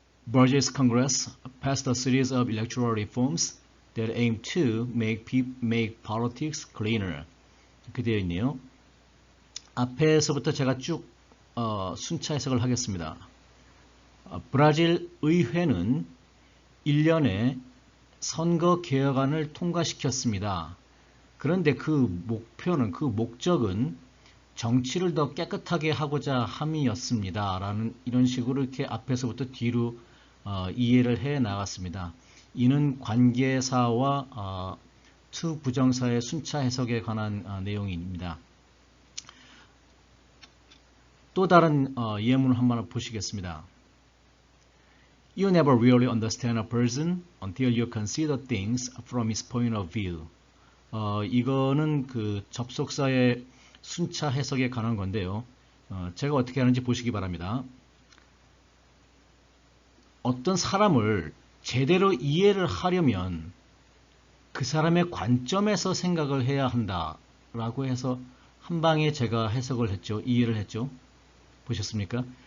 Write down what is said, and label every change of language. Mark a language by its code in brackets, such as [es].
[en] Burgess Congress passed a series of electoral reforms that aim to make politics cleaner. [ko] 이렇게 되어 있네요. 앞에서부터 제가 쭉 순차 해석을 하겠습니다. 브라질 의회는 1년에 선거 개혁안을 통과시켰습니다. 그런데 그 목표는, 그 목적은 정치를 더 깨끗하게 하고자 함이었습니다. 라는 이런 식으로 이렇게 앞에서부터 뒤로 이해를 해 나갔습니다. 이는 관계사와 to 부정사의 순차 해석에 관한 내용입니다. 또 다른 예문을 한번 보시겠습니다. [en] You never really understand a person until you consider things from his point of view. [ko] 이거는 그 접속사의 순차 해석에 관한 건데요. 제가 어떻게 하는지 보시기 바랍니다. 어떤 사람을 제대로 이해를 하려면 그 사람의 관점에서 생각을 해야 한다라고 해서 한 방에 제가 해석을 했죠. 이해를 했죠. 보셨습니까?